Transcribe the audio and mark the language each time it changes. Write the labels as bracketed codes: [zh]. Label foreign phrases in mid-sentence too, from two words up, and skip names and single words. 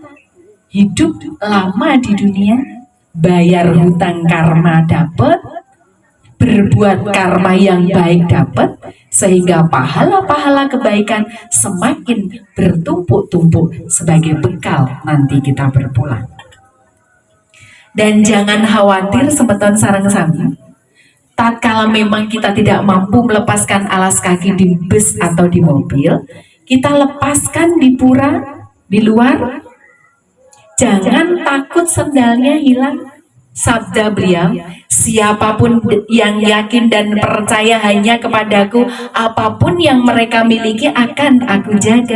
[id] Hidup lama di dunia, bayar hutang karma dapat, berbuat karma yang baik dapat, sehingga pahala-pahala kebaikan semakin bertumpuk-tumpuk sebagai bekal nanti kita berpulang. Dan jangan khawatir [ban] semeton sarang sami, [id] tatkala memang kita tidak mampu melepaskan alas kaki di bus atau di mobil, kita lepaskan di pura, di luar. Jangan takut sendalnya hilang. Sabda beliau, siapapun yang yakin dan percaya hanya kepadaku, apapun yang mereka miliki akan aku jaga.